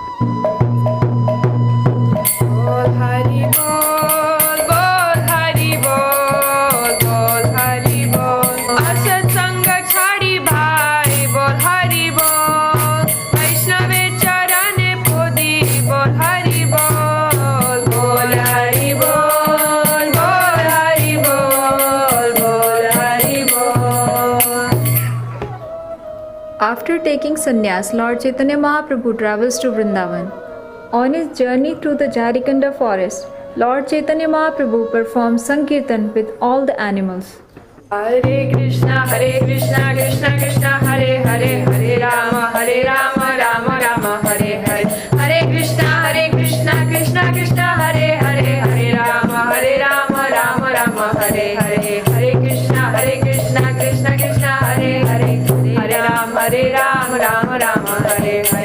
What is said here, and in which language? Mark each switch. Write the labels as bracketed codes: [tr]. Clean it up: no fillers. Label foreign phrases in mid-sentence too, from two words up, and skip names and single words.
[bn] বল হরি বল, বল হরি বল, বল হরি বল. অসৎ সঙ্গ ছাড়ি ভাই, বল হরি বল. বৈষ্ণবে চরণে পড়ি, বল হরি বল, বল হরি বল, বল হরি বল, বল হরি বল. [en] After taking sannyas, Lord Chaitanya Mahaprabhu travels to Vrindavan. On his journey through the Jharikanda forest, Lord Chaitanya Mahaprabhu performs Sankirtan with all the animals. [sa] हरे कृष्ण, कृष्ण कृष्ण, हरे हरे, हरे राम, राम राम, हरे हरे. हरे कृष्ण, कृष्ण कृष्ण, हरे हरे, हरे राम, राम राम, हरे हरे. हरे कृष्ण, कृष्ण कृष्ण, हरे हरे, हरे राम, राम राम, हरे हरे.